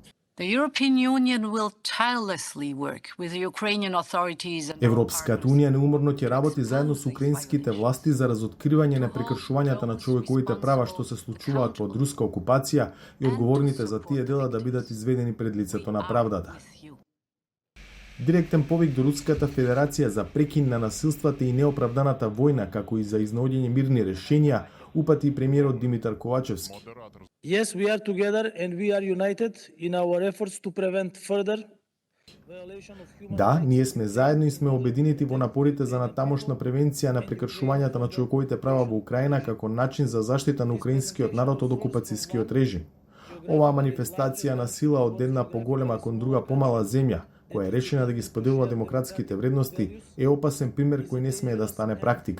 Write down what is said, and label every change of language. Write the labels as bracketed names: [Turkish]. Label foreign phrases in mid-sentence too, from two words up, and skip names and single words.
[Macedonian] Европската унија неуморно ќе работи заедно со украинските власти за разоткривање на прекршувањата на човековите права што се случуваат под руска окупација и одговорните за тие дела да бидат изведени пред лицето на правдата. Директен повик до Руската Федерација за прекин на насилствата и неоправданата војна, како и за изнаоѓање мирни решенија, упати и премиерот Димитар Ковачевски. [English] Yes, we are together and we are united in our efforts to prevent further. [Macedonian] Да, ние сме заедно и сме обединети во напорите за натамошна превенција на прекршувањата на човековите права во Украина како начин за заштита на украинскиот народ од окупацијскиот режим. Оваа манифестација на сила од една поголема кон друга помала земја, која е решена да ги споделува демократските вредности, е опасен пример кој не смее да стане практика.